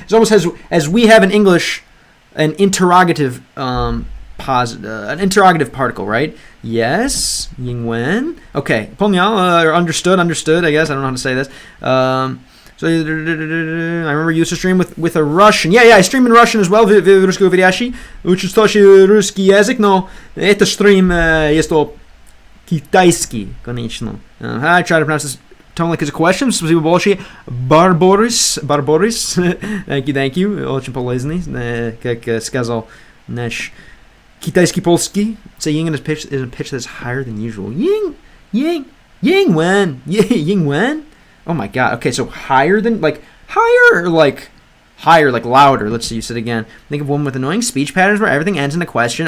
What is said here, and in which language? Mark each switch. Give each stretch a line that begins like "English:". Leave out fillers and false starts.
English: It's almost as we have in English an interrogative an interrogative particle, right? Yes, Yingwen. Okay, Ponyal, understood. I guess I don't know how to say this. So I remember you used to stream with a Russian. Yeah, I stream in Russian as well.
Russian: Вы русскоговорящий. Учишь русский язык, но это стрим есть китайский, конечно.
English: I try to pronounce this tone like it's a question.
Russian: Спасибо большое, Барборис.
English: Thank you.
Russian: Очень полезный, как сказал наш китайский польский.
English: Say ying in a pitch that's higher than usual. Ying wen. Oh my God. Okay, so higher or like louder. Let's see. You said again. Think of one with annoying speech patterns where everything ends in a question.